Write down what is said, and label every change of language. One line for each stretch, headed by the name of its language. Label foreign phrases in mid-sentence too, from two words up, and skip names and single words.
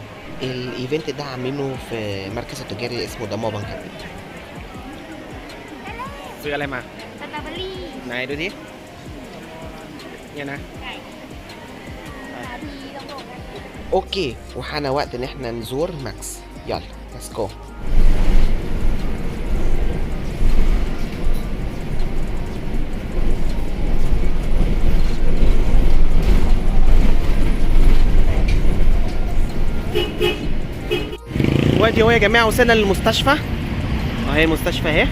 Arabic: الايفنت ده عاملينه في مركز التجاري اسمه دمو بنكابيت.
Thai: ซื้ออะไรมาสตรอเบอรี่ไหนดูดิเนี่ยนะ
Arabic: اوكي وحان وقت ان احنا نزور ماكس.
English: يلا let's go.
Arabic: دلوقتي هو يا جماعه وصلنا للمستشفى اهي، المستشفى اهي.